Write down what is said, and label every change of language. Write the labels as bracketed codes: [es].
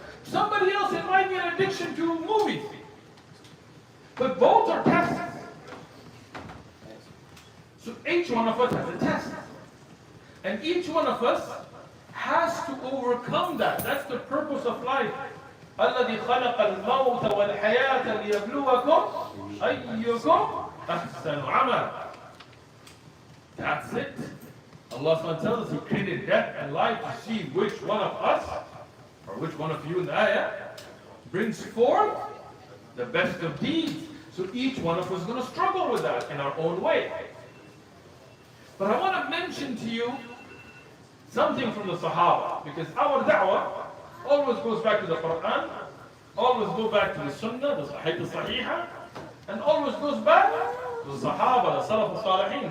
[en] Somebody else, it might be an addiction to movies. But both are tests. So each one of us has a test. And each one of us has to overcome that. That's the purpose of life. [ar] الذي خلق الموت والحياة ليبلوكم أيكم أحسن عمل. [en] That's it. Allah subhanahu wa ta'ala tells us He created death and life to see which one of us, or which one of you in the ayah, brings forth the best of deeds. So each one of us is going to struggle with that in our own way. But I want to mention to you something from the Sahabah, because our da'wah always goes back to the Quran, always goes back to the Sunnah, the Sahih, and always goes back to the Sahaba, the Salaf al-Salihin.